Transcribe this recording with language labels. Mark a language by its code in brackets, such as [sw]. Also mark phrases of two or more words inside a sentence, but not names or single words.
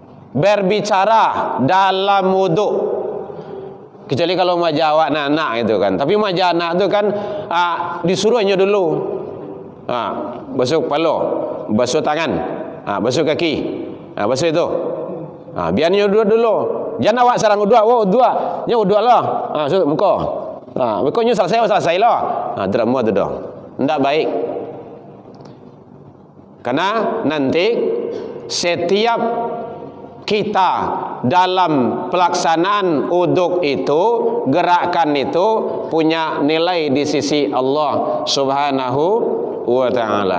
[ms] berbicara dalam wuduk, kecuali kalau majah awak anak-anak itu kan. Tapi majah anak itu kan disuruhnya dulu basuh kepala, basuh tangan, basuh kaki, basuh itu. Biarnya uduk dulu. Jangan awak sarang uduk. Nya uduk lah. Muka. Mukanya selesai lah. Drama tu dah. Tidak baik. Karena nanti setiap kita dalam pelaksanaan uduk itu, gerakan itu punya nilai di sisi Allah [ar] Subhanahu wa ta'ala.